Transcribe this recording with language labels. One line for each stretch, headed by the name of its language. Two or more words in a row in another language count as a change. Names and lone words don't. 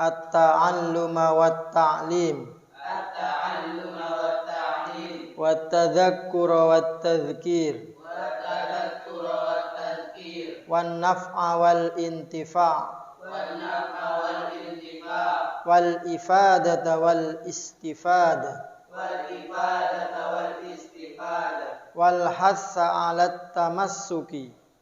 Arabic: التعلم والتعليم والتذكر والتذكير والنفع والانتفاع والإفادة والاستفادة والحث على التمسك